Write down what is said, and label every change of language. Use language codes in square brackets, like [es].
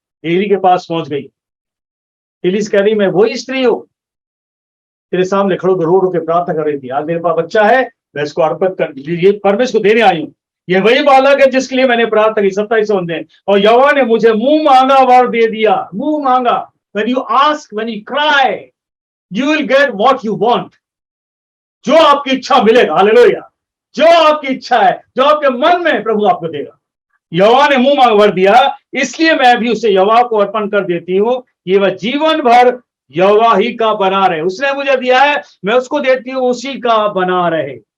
[hi] Eli के पास पहुंच गई। एली कह रही मैं वही स्त्री हूं, तेरे सामने खड़ो रो रो के प्रार्थना कर रही थी। आज मेरे पास बच्चा है, मैं इसको अर्पित कर लीजिए, परमेश्वर को देने आई हूं। ये वही बालक है जिसके लिए मैंने प्रार्थना की। 27 बंदे, और यहोवा ने मुझे मुंह मांगा वर दे दिया। मुंह मांगा, [en] when you ask, when you cry, you will get what you want. [hi] जो आपकी इच्छा मिलेगा। हालेलुया। जो आपकी इच्छा है, जो आपके मन में, प्रभु आपको देगा। यहोवा ने मुंह मांग वर दिया, इसलिए मैं भी उसे यहोवा को अर्पण कर देती हूँ, ये वह जीवन भर यहोवा ही का बना रहे। उसने मुझे दिया है, मैं उसको देती हूँ, उसी का बना रहे।